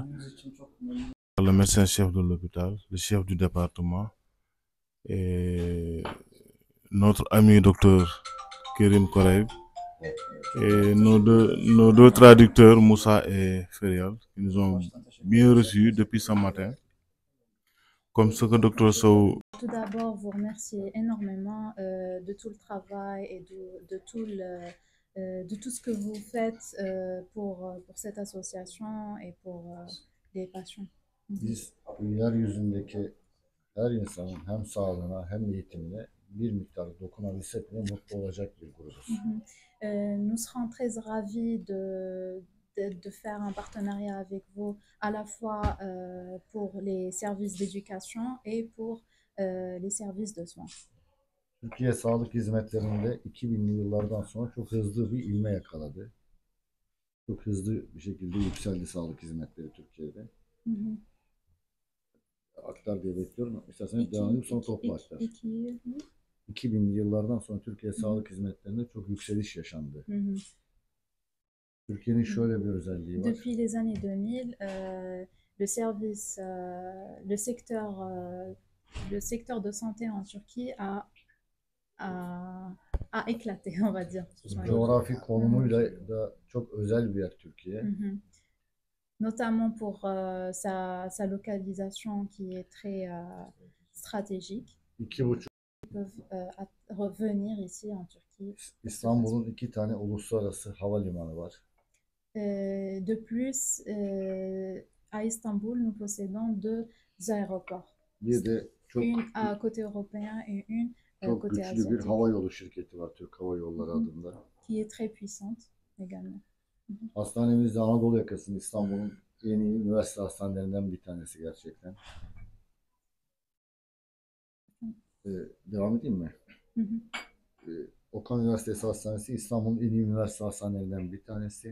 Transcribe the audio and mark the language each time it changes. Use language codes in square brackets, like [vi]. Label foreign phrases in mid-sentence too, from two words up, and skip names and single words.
[fr] Le médecin-chef de l'hôpital, le chef du département et notre ami docteur Kérim Koraïb et nos deux traducteurs Moussa et Ferial qui nous ont bien reçus depuis ce matin. Comme ce que docteur Sow. Tout d'abord, vous remercier énormément de tout le travail et de tout ce que vous faites pour cette association et pour les patients. [tr] Biz yeryüzündeki her insanın hem sağlığına hem eğitimine bir miktar dokunabilsek bile mutlu olacak bir grubuz. [fr] Nous serons très ravis de faire un partenariat avec vous à la fois pour les services d'éducation et pour les services de soins. [tr] Türkiye sağlık hizmetlerinde 2000'li yıllardan sonra çok hızlı bir ivme yakaladı. Çok hızlı bir şekilde yükseldi sağlık hizmetleri Türkiye'de. Aktar diye bekliyorum. İsterseniz devam edip sonra topla aktar. 2000'li yıllardan sonra Türkiye sağlık hizmetlerinde çok yükseliş yaşandı. Türkiye'nin şöyle bir özelliği var. [fr] Depuis les années 2000, le secteur de santé en Turquie a éclaté, on va dire. [tr] Coğrafi konumuyla da çok özel bir yer Türkiye. [fr] Notamment pour sa localisation qui est très stratégique. 2,5 Ils peuvent revenir ici en Turquie. [tr] İstanbul'un 2 tane uluslararası havalimanı var. [fr] De plus, à Istanbul, nous possédons 2 aéroports. [tr] Bir de çok [fr] une à côté européen et une [tr] çok [fr] côté [tr] güçlü [fr] asiatique. [tr] bir hava yolu şirketi var Türk Hava Yolları adında. [fr] Qui est très puissante également. [tr] Hastanemiz de Anadolu yakasında İstanbul'un en iyi üniversite hastanelerinden bir tanesi gerçekten. Devam edeyim mi? Okan Üniversitesi Hastanesi İstanbul'un en iyi üniversite hastanelerinden bir tanesi.